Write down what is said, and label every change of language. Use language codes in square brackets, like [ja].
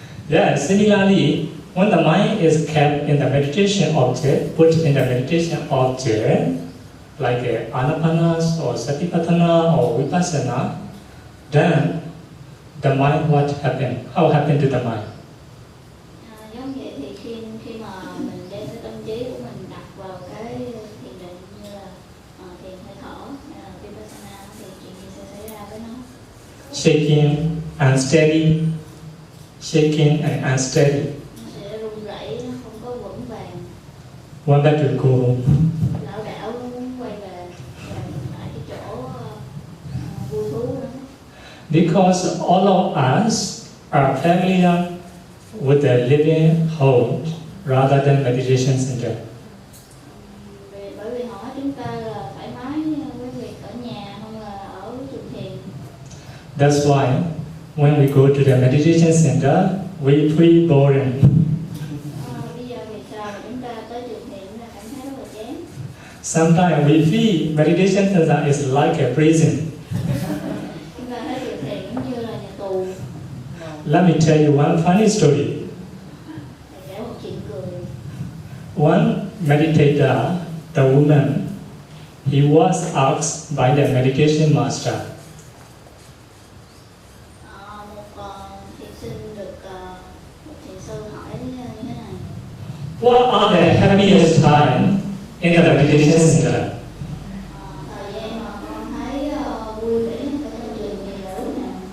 [en] Yeah, similarly, when the mind is kept in the meditation object, put in the meditation object, like anapanas or satipatthana or vipassana, then the mind, what happened? How happened to the mind? [vi] Giống vậy thì khi mà mình đem cái tâm trí của mình đặt vào cái thiền định như là thiền hơi thở hay là vipassana thì chuyện gì sẽ xảy ra với nó? [en] Shaking, unsteady, shaking and unsteady. [vi] Nó sẽ run rẩy, nó không có vững vàng. [en] One back to go home. [vi] Lão đảo muốn quay về lại cái chỗ vui thú đó. [en] Because all of us are familiar with the living home rather than meditation center. [vi] Bởi vì hỏi chúng ta là thoải mái với việc ở nhà hơn là ở trường thiền. [en] That's why when we go to the meditation center, we feel boring. [vi] Bây giờ vì sao mà chúng ta tới trường thiền chúng ta cảm thấy rất là chán? [en] Sometimes we feel meditation center is like a prison. [vi] Chúng ta thấy trường thiền giống như là nhà tù. [en] Let me tell you one funny story. [vi] Kể một chuyện cười. [en] One meditator, the woman, he was asked by the meditation master, [vi] Một thiền sinh được một thiền sư hỏi như thế này. [en] what are the happiest time in the meditation center? [vi] Thời gian mà con thấy vui vẻ nhất ở trong trường thì là lúc nào?